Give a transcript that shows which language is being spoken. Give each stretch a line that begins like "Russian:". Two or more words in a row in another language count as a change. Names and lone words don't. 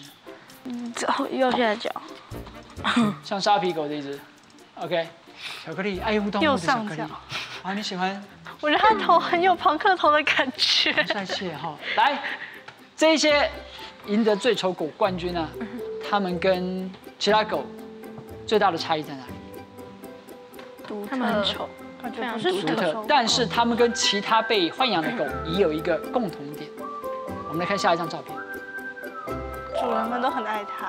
Chinese: 右下角。像沙皮狗這一隻。OK， 巧克力愛護動物的巧克力。啊，你喜歡？我覺得它頭很有龐克頭的感覺。帥氣哈！來，這些贏得最醜狗冠軍啊，他們跟其他狗最大的差異在哪裡？它們很醜，感覺不是獨特，但是他們跟其他被豢養的狗也有一個共同點。我們來看下一張照片。主人們都很愛它。